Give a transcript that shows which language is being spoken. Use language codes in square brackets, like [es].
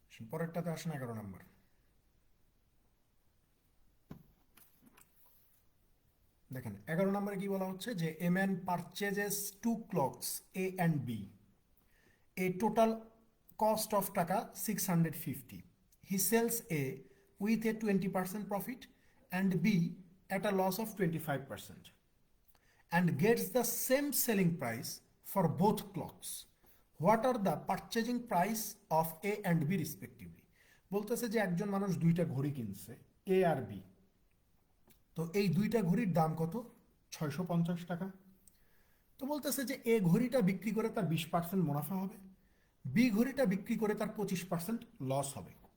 [bn] পরেরটাতে আসেন 11 নম্বর। দেখেন 11 নম্বরে কি বলা হচ্ছে যে [en] A man purchases 2 clocks A and B, a total cost of taka 650. He sells A with a 20% profit and B at a loss of 25% and gets the same selling price for both clocks. What are the purchasing price of A and B respectively? [bn] বলতেছে যে একজন মানুষ দুইটা ঘড়ি কিনছে, এ আর B. তো এই দুইটা ঘড়ির দাম কত? 650 টাকা। তো বলতেছে যে এ ঘড়িটা বিক্রি করে তার 20% মুনাফা হবে, বি ঘড়িটা বিক্রি করে তার 25% লস হবে।